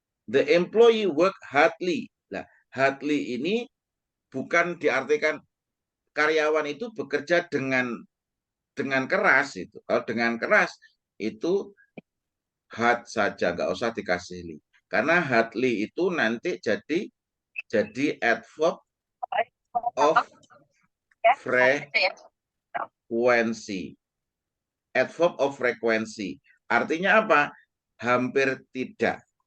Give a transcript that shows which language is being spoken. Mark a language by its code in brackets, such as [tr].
[en] The employee work hardly. [id] Nah, hardly ini bukan diartikan karyawan itu bekerja dengan keras itu. Kalau dengan keras itu hard saja, nggak usah dikasih li. Karena hardly itu nanti jadi adverb of frequency. Adverb of frequency. Artinya apa? Hampir tidak.